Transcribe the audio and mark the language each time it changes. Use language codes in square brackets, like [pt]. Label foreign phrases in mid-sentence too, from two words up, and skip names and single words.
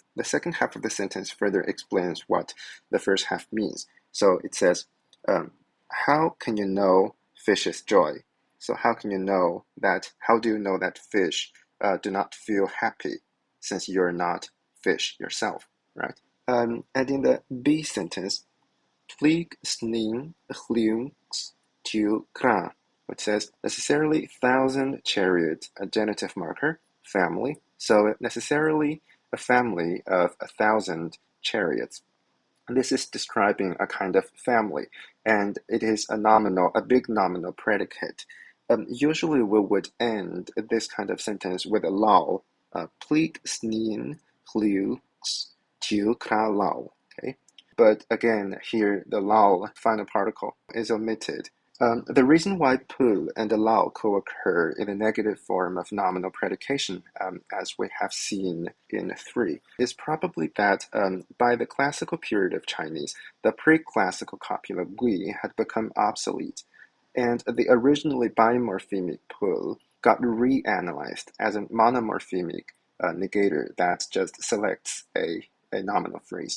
[en] The second half of the sentence further explains what the first half means. So it says, how can you know fish is joy? So how do you know that fish do not feel happy, since you're not fish yourself, right? And in the B sentence, [och] Plig sning hlungs tu kra, [en] which says necessarily 1,000 chariots, a genitive marker, family. So necessarily a family of 1,000 chariots. This is describing a kind of family, and it is a big nominal predicate. Usually we would end this kind of sentence with a lao, [och] plig snin hlungs tu kra lao. [en] Okay? But again, here the lao final particle is omitted. The reason why pul and the lao co-occur in the negative form of nominal predication, as we have seen in 3, is probably that by the classical period of Chinese, the pre-classical copula gui had become obsolete, and the originally bimorphemic pul got reanalyzed as a monomorphemic negator that just selects a nominal phrase.